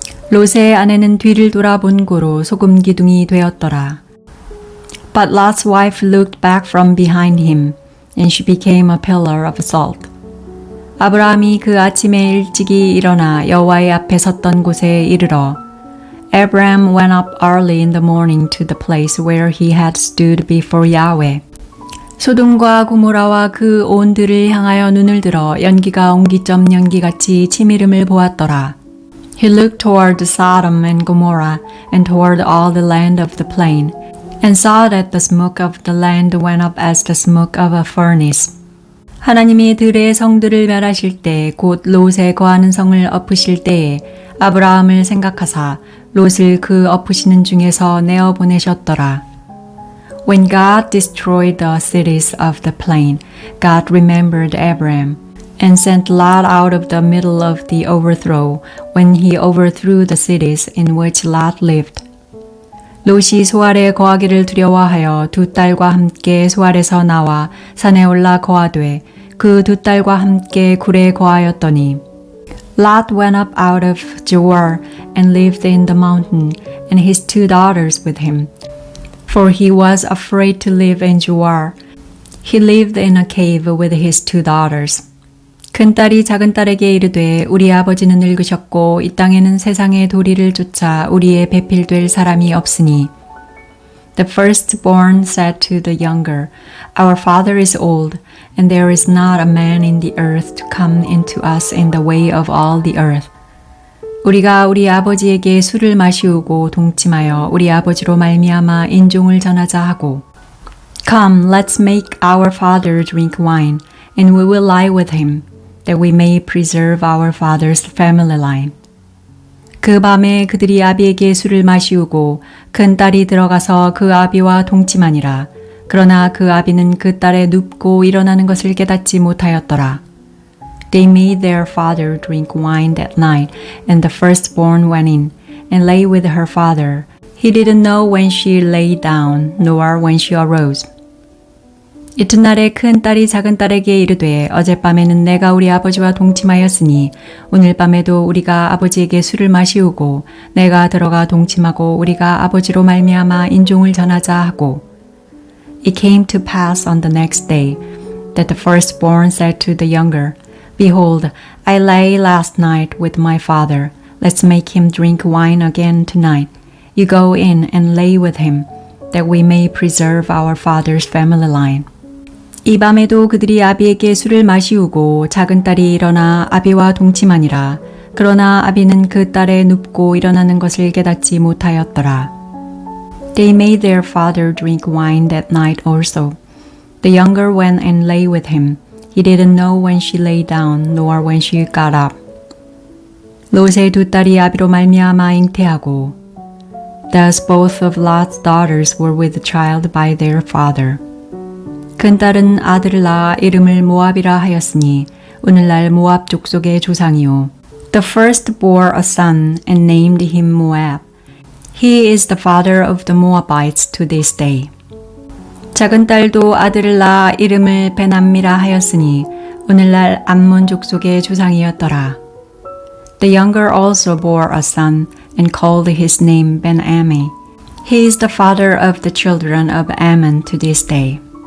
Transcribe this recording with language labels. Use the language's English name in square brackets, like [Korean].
[Korean] 롯의 아내는 뒤를 돌아본 고로 소금 기둥이 되었더라. [English] But Lot's wife looked back from behind him, and she became a pillar of salt. [Korean] 아브라함이 그 아침에 일찍이 일어나 여호와의 앞에 섰던 곳에 이르러 [English] Abraham went up early in the morning to the place where he had stood before Yahweh. [Korean] 소돔과 고모라와 그 온 들을 향하여 눈을 들어 연기가 옹기점 연기같이 치미름을 보았더라. [English] He looked toward Sodom and Gomorrah and toward all the land of the plain, and saw that the smoke of the land went up as the smoke of a furnace. [Korean] 하나님이 들의 성들을 멸하실 때 곧 롯에 거하는 성을 엎으실 때에 아브라함을 생각하사 롯을 그 엎으시는 중에서 내어 보내셨더라. [English] When God destroyed the cities of the plain, God remembered Abraham and sent Lot out of the middle of the overthrow when he overthrew the cities in which Lot lived. [Korean] 롯이 소알에 거하기를 두려워하여 2 딸과 함께 소알에서 나와 산에 올라 거하되 그 2 딸과 함께 굴에 거하였더니 [English] Lot went up out of Zoar and lived in the mountain, and his 2 daughters with him. For he was afraid to live in Zoar. He lived in a cave with his 2 daughters. [Korean] 큰딸이 작은딸에게 이르되 우리 아버지는 늙으셨고 이 땅에는 세상의 도리를 쫓아 우리의 배필될 사람이 없으니 [English] The firstborn said to the younger, Our father is old, and there is not a man in the earth to come into us in the way of all the earth. [Korean] 우리가 우리 아버지에게 술을 마시우고 동침하여 우리 아버지로 말미암아 인종을 전하자 하고 [English] Come, let's make our father drink wine, and we will lie with him, that we may preserve our father's family line. [Korean] 그 밤에 그들이 아비에게 술을 마시우고 큰 딸이 들어가서 그 아비와 동침하니라. 그러나 그 아비는 그 딸의 눕고 일어나는 것을 깨닫지 못하였더라. [English] They made their father drink wine that night, and the firstborn went in and lay with her father. He didn't know when she lay down, nor when she arose. [Korean] 이튿날에 큰 딸이 작은 딸에게 이르되 어젯밤에는 내가 우리 아버지와 동침하였으니 오늘 밤에도 우리가 아버지에게 술을 마시우고 내가 들어가 동침하고 우리가 아버지로 말미암아 인종을 전하자 하고 [English] It came to pass on the next day that the firstborn said to the younger, Behold, I lay last night with my father. Let's make him drink wine again tonight. You go in and lay with him, that we may preserve our father's family line. [Korean] 이 밤에도 그들이 아비에게 술을 마시우고 작은 딸이 일어나 아비와 동침하니라. 그러나 아비는 그 딸의 눕고 일어나는 것을 깨닫지 못하였더라. [English] They made their father drink wine that night also. The younger went and lay with him. He didn't know when she lay down, nor when she got up. [Korean] 롯의 두 딸이 아비로 말미암아 잉태하고 [English] Thus both of Lot's daughters were with child by their father. [Korean] 큰 딸은 아들을 낳아 이름을 모압이라 하였으니 오늘날 모압 족속의 조상이요. [English] The first bore a son and named him Moab. He is the father of the Moabites to this day. [Korean] 작은 딸도 아들을 낳아 이름을 베남미라 하였으니 오늘날 암몬 족속의 조상이었더라. [English] The younger also bore a son and called his name Ben-Ammi. He is the father of the children of Ammon to this day.